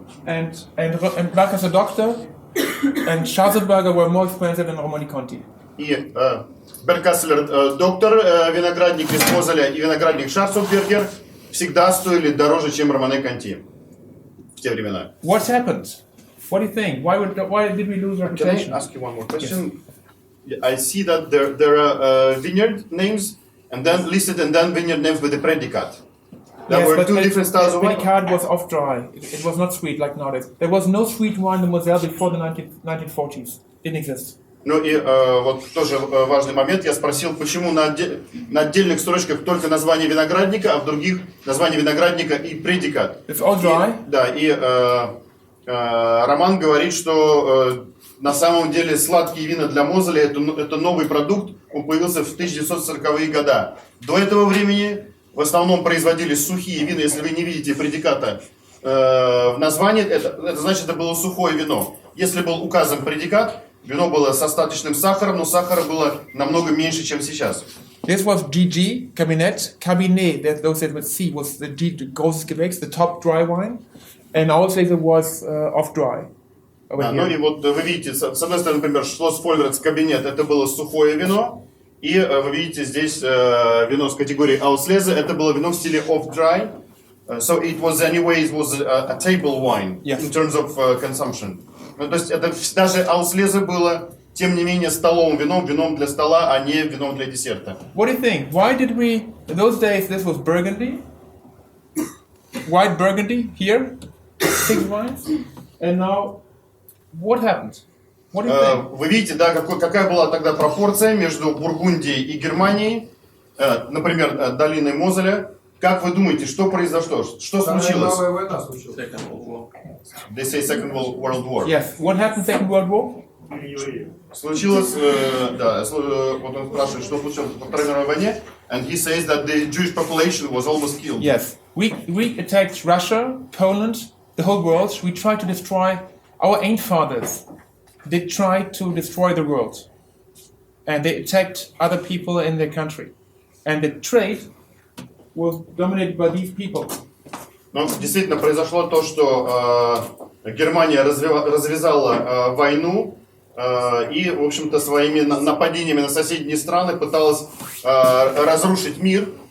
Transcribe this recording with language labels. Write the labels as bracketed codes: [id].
[en] And Barkas Doctor and Schwarzenberger were more expensive than Romanée Conti. [ru] И Беркаслер доктор, виноградник из Мозеля и виноградник Шарценбергер всегда стоили дороже, чем Романе Конти в те времена. [en] What happened? What do you think? Why did we lose reputation? Can I ask you one more question? Yes. I see that there are vineyard names and then listed and then vineyard names with the predicate. There were two different styles of wine. The predicate was off dry. It was not sweet like nowadays. There was no sweet wine in Moselle before the 1940s. Didn't exist. [ru] Ну и вот тоже важный момент. Я спросил, почему на отдельных строчках только название виноградника, а в других название виноградника и предикат. [en] It's all dry. [ru] Да, и Роман говорит, что на самом деле сладкие вина для Мозеля это новый продукт. Он появился в 1940-е годы. До этого времени в основном производились сухие вина. Если вы не видите предиката в названии, это значит, это было сухое вино. Если был указан предикат, вино было с остаточным сахаром, но сахара было намного меньше, чем сейчас. [en] This was GG, Cabernet, that those that with C was the G, Großes Gewächs, the top dry wine, and also it was off dry. over [ru] Да, ну и [en] here. [ru] вот вы видите, с одной стороны, например, Шлосс Фольверц кабинет, это было сухое вино, и вы видите здесь вино с категории Auslese, это было вино в стиле off-dry, [en] so it was anyway, it was a table wine Yes. in terms of consumption. [ru] Ну, то есть это даже Auslese было, тем не менее, столовым вином, вином для стола, а не вином для десерта. [en] What do you think? Why did we, in those days, this was Burgundy, white Burgundy here, 6 wines, and now what happened? What do you think? [ru] Вы видите, да, какая была тогда пропорция между Бургундией и Германией, например, долиной Мозеля. Как вы думаете, что произошло? Что случилось? Новая война случилась. [en] Second World War. They say Second World War. Yes, what happened Second World War? [ru] Случилось, вот он спрашивает, что случилось во Второй мировой войне, [en] and he says that the Jewish population was almost killed. Yes, we attacked Russia, Poland, the whole world. We tried to destroy our ancestors. They tried to destroy the world, and they attacked other people in their country, and the trade was dominated by these people. [ru] Но действительно произошло то, что Германия развязала войну и, в общем-то, своими нападениями на соседние страны пыталась разрушить мир.